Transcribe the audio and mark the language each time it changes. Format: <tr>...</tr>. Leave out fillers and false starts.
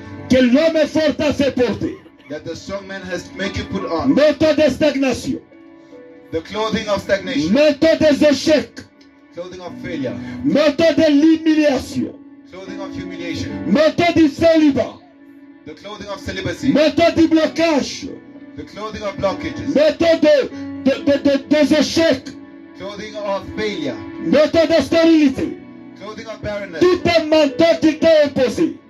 <fr>que l'homme fort a fait porter,</fr> <en>that the strong man has made you put on,</en> <fr>manteau de stagnation,</fr> <en>the clothing of stagnation,</en> <fr>manteau des échecs,</fr> <en>clothing of failure,</en> <fr>manteau de l'humiliation,</fr> <en>clothing of humiliation,</en> <fr>manteau du célibat,</fr> <en>the clothing of celibacy,</en> <fr>manteau du blocage,</fr> <en>the clothing of blockages,</en> <fr>manteau des échecs,</fr> <en>clothing of failure,</en> <fr>manteau de stérilité,</fr> <en>clothing of barrenness,</en> <fr>tout un manteau qui t'est imposé.</fr>